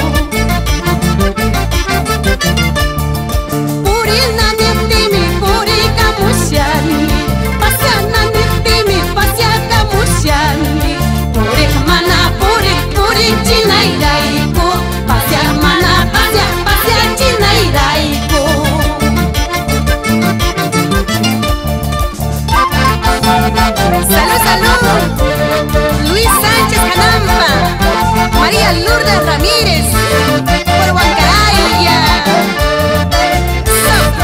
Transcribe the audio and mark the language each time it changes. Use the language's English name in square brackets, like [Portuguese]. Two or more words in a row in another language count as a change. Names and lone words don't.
[Quechua] Purina neptimi, puri kamusyani. Pasana neptimi, pasya kamusyani. Puri hermana, puri chinairaiko. Pasya hermana, pasya chinairaiko. [Spanish] Salud, salud. Luis Sánchez Canampa, María Lourdes Ramírez, por Huancaraya. So.